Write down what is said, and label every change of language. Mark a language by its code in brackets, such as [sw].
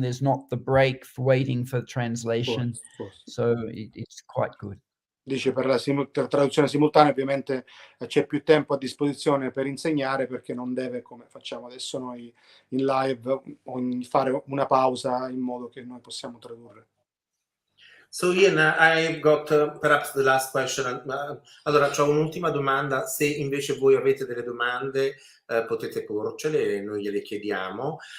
[en] There's not the break for waiting for translation. Of course. So it's quite good. [it] Dice per la traduzione simultanea ovviamente c'è più tempo a disposizione per insegnare, perché non deve, come facciamo adesso noi in live, fare una pausa in modo che noi possiamo tradurre. [en] So Ian, I've got perhaps the last question. [it] Allora, c'ho un'ultima domanda. Se invece voi avete delle domande, potete porcele e noi gliele chiediamo.